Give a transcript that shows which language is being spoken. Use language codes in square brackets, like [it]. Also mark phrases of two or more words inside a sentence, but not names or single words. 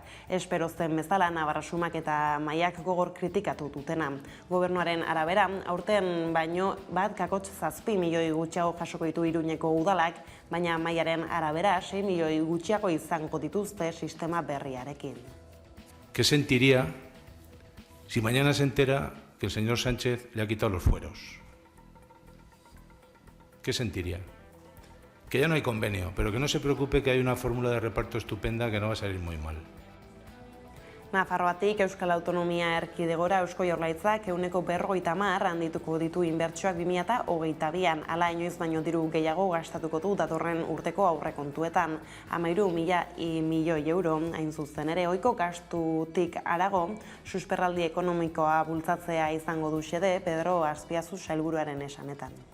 [eu] Espero zen bezala Navarrasumak eta Maiak gogor kritikatu dutena. Gobernuaren arabera, aurten baino 1,7 milioi gutxiago jasoko ditu Iruñeko udalak, baina Maiaren arabera 6 milioi gutxiago izango dituzte sistema berriarekin. [es] ¿Qué sentiría si mañana se entera que el señor Sánchez le ha quitado los fueros? ¿Qué sentiría? Que ya no hay convenio, pero que no se preocupe que hay una fórmula de reparto estupenda que no va a salir muy mal. [eu] Nafarroatik Euskal Autonomia Erkidegora Eusko Jaurlaritzak 50% handituko ditu inbertsioak 2022an, hala inoiz baino diru gehiago gastatuko du datorren urteko aurrekontuetan. 13.000 milioi euro, hain zuzen ere, ohiko gastutik harago, susperraldi ekonomikoa bultzatzea izango du xede Pedro Azpiazu sailburuaren esanetan.